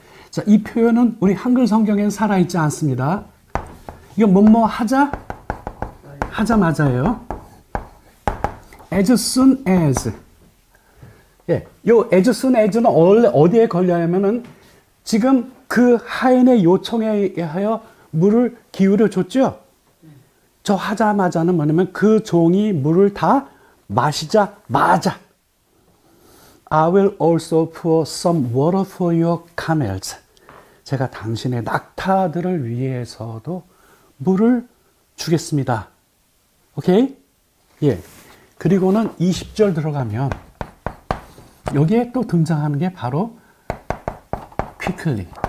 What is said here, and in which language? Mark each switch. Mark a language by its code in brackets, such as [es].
[ko] 자, 이 표현은 우리 한글 성경에는 살아있지 않습니다. 이건 뭐뭐 하자마자예요. [en] as soon as. [ko] 요 [en] as soon as [ko] 는 원래 어디에 걸려야면은 지금 그 하인의 요청에 의하여 물을 기울여 줬죠? 저 하자마자는 뭐냐면 그 종이 물을 다 마시자마자 [en] I will also pour some water for your camels. [ko] 제가 당신의 낙타들을 위해서도 물을 주겠습니다. 오케이? 그리고는 20절 들어가면 여기에 또 등장하는 게 바로 quickly.